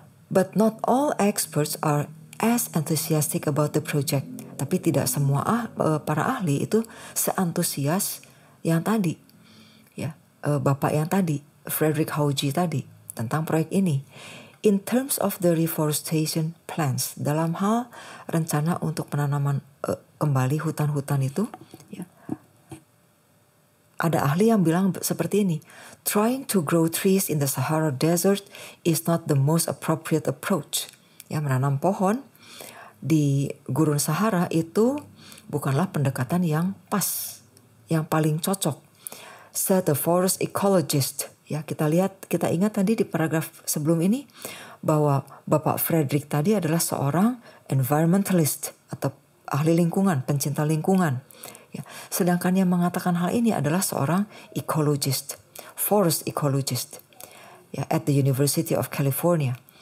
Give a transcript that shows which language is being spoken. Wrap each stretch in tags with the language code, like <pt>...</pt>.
<en>But not all experts are as enthusiastic about the project.</en> <id>Tapi tidak semua para ahli itu seantusias yang tadi, ya, bapak yang tadi, Frederick Hauge tadi, tentang proyek ini.</id> <en>In terms of the reforestation plans,</en> <id>dalam hal rencana untuk penanaman kembali hutan-hutan itu, ya, ada ahli yang bilang seperti ini,</id> <en>trying to grow trees in the Sahara Desert is not the most appropriate approach.</en> <id>Ya, menanam pohon di gurun Sahara itu bukanlah pendekatan yang pas, yang paling cocok.</id> <en>Said the forest ecologist.</en> <id>Ya, kita ingat tadi di paragraf sebelum ini bahwa Bapak Frederick tadi adalah seorang environmentalist atau ahli lingkungan, pencinta lingkungan. Ya, sedangkan yang mengatakan hal ini adalah seorang ecologist, forest ecologist, ya,</id> <en>at the University of California.</en>